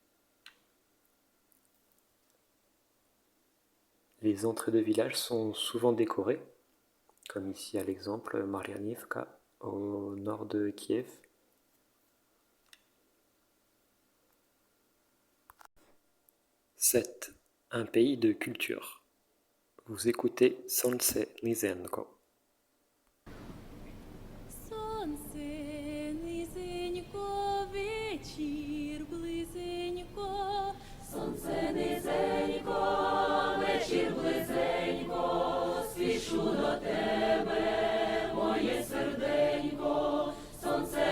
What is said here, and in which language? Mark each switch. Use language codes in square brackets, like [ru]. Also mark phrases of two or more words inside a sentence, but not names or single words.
[fr] Les entrées de village sont souvent décorées, comme ici à l'exemple Marianivka, au nord de Kiev. C'est un pays de culture. Vous écoutez Sonce Nizenko. [uk] Сонце низенько, вечір близенько, сонце низенько, вечір близенько, спішу до тебе, моє серденько, сонце